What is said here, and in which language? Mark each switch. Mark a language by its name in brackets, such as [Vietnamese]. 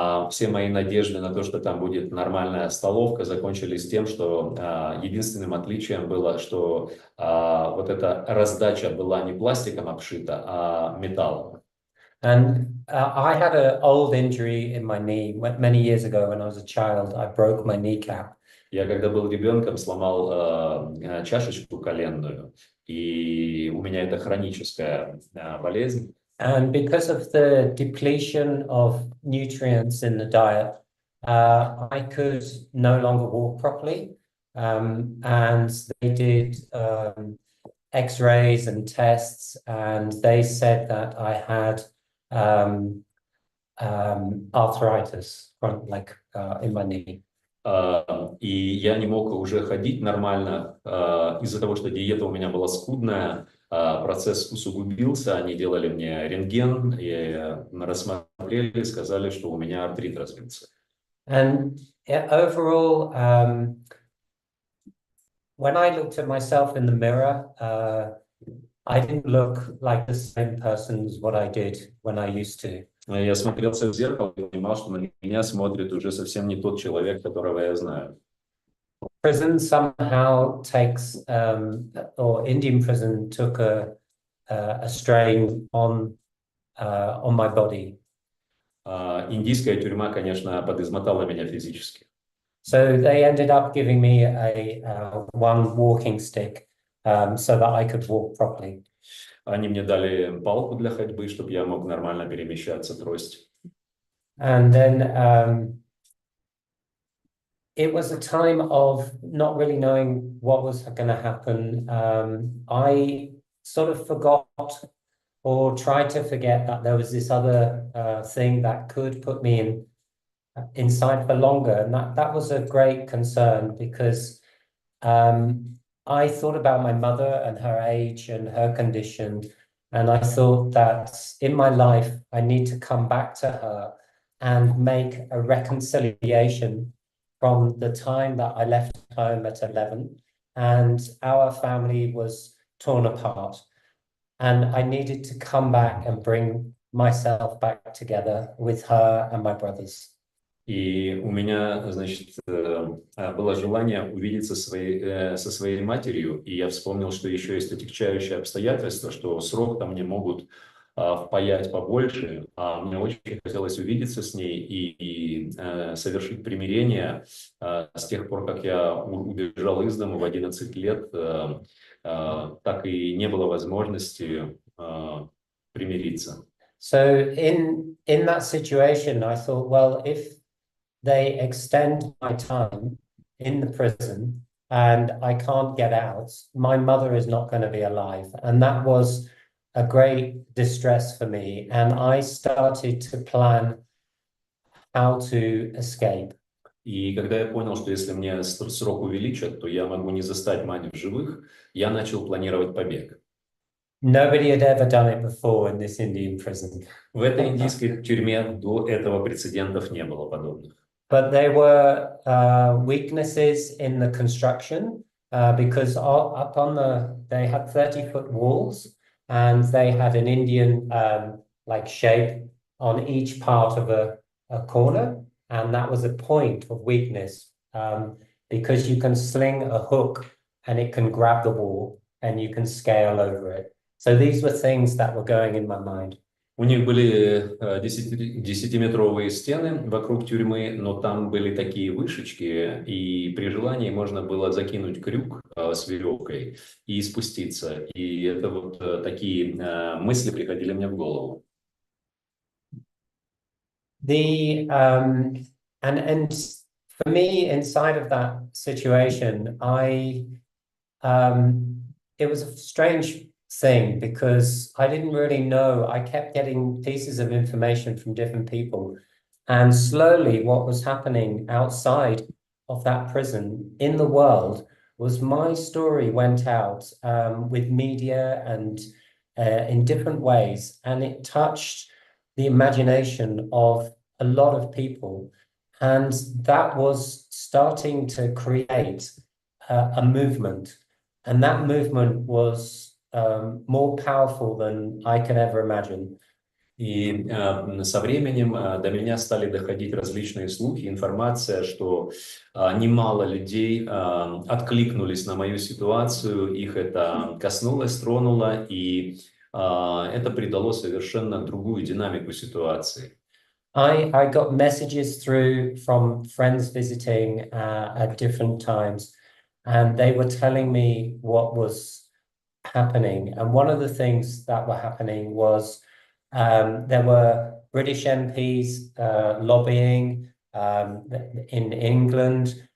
[Russian] Все мои надежды на то, что там будет нормальная столовка, закончились тем, что единственным отличием было, что вот эта раздача была не пластиком обшита, а металлом. [English] And I had an old injury in my knee many years ago when I was a child. I broke my kneecap. [Russian] Я, когда был ребенком, сломал чашечку коленную, и у меня это хроническая болезнь. [English] And because of the depletion of nutrients in the diet, I could no longer walk properly. And they did X-rays and tests, and they said that I had arthritis, like in my knee. [Russian] И я не мог уже ходить нормально из-за того, что диета у меня была скудная. Процесс усугубился, они делали мне рентген, и рассмотрели, сказали, что у меня артрит развился. [English] And overall, when I looked at myself in the mirror, I didn't look like the same person as what I did when I used to. [Russian] Я смотрелся в зеркало и понимал, что на меня смотрит уже совсем не тот человек, которого я знаю. [English] Prison somehow takes, or Indian prison took a strain on my body. [Russian] Индийская тюрьма, конечно, подизмотала меня физически. [English] So they ended up giving me a one walking stick, so that I could walk properly. [Russian] Они мне дали палку для ходьбы, чтобы я мог нормально перемещаться, трость. [English] And then it was a time of not really knowing what was going to happen. I sort of forgot or tried to forget that there was this other thing that could put me inside for longer. And that was a great concern because I thought about my mother and her age and her condition. And I thought that in my life, I need to come back to her and make a reconciliation from the time that I left home at 11 and our family was torn apart. And I needed to come back and bring myself back together with her and my brothers. [Russian] И у меня, значит, было желание увидеться со своей матерью, и я вспомнил, что еще есть отягчающие обстоятельства, что срок-то мне могут впаять побольше, а мне очень хотелось увидеться с ней и совершить примирение. С тех пор, как я убежал из дома в 11 лет, так и не было возможности примириться. [English] So in that situation, I thought, well, if they extend my time in the prison and I can't get out, my mother is not going to be alive. And that was a great distress for me. And I started to plan how to escape. [Russian] И когда я понял, что если мне срок увеличат, то я могу не застать мать в живых, я начал планировать побег. [English] Nobody had ever done it before in this Indian prison. [Russian] В этой индийской тюрьме до этого прецедентов не было подобных. [English] But there were weaknesses in the construction because up on they had 30-foot walls and they had an Indian like shape on each part of a corner, and that was a point of weakness because you can sling a hook and it can grab the wall and you can scale over it. So these were things that were going in my mind. [Russian] У них были 10-метровые стены вокруг тюрьмы, но там были такие вышечки, и при желании можно было закинуть крюк с веревкой и спуститься. И это вот такие мысли приходили мне в голову. [English] And for me, inside of that situation, it was a strange thing because I didn't really know. I kept getting pieces of information from different people, and slowly what was happening outside of that prison in the world was my story went out with media and in different ways, and it touched the imagination of a lot of people, and that was starting to create a movement, and that movement was more powerful than I could ever imagine. [Russian] И со временем до меня стали доходить различные слухи, информация, что немало людей откликнулись на мою ситуацию, их это коснулось, тронуло, и это придало совершенно другую динамику ситуации. [English] I got messages through from friends visiting at different times, and they were telling me what was happening. And one of the things that were happening was there were British MPs lobbying in England.